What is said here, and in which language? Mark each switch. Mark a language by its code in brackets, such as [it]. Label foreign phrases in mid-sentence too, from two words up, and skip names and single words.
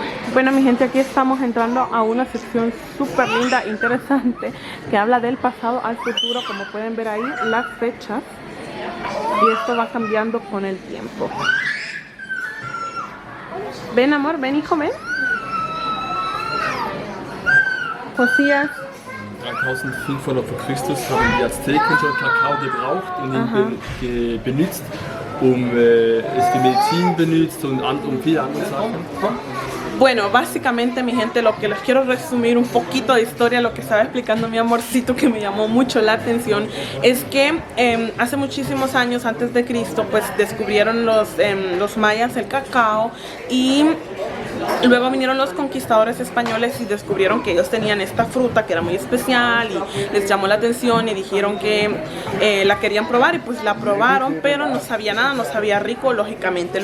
[es] Bueno, mi gente, aquí estamos entrando a una sección súper linda, interesante, que habla del pasado al futuro. Como pueden ver ahí, las fechas. Y esto va cambiando con el tiempo. Ven, amor, ven, hijo, ven. Josías. [de] 3500 vor Christus haben die Azteken schon Kakao gebraucht und ihn benutzt, es für Medizin benutzt und viele andere Sachen. [es] Bueno, básicamente, mi gente, lo que les quiero resumir un poquito de historia, lo que estaba explicando mi amorcito, que me llamó mucho la atención, es que hace muchísimos años antes de Cristo, pues descubrieron los mayas el cacao, y luego vinieron los conquistadores españoles y descubrieron que ellos tenían esta fruta que era muy especial y les llamó la atención y dijeron que la querían probar, y pues la probaron, pero no sabía nada, no sabía rico, lógicamente.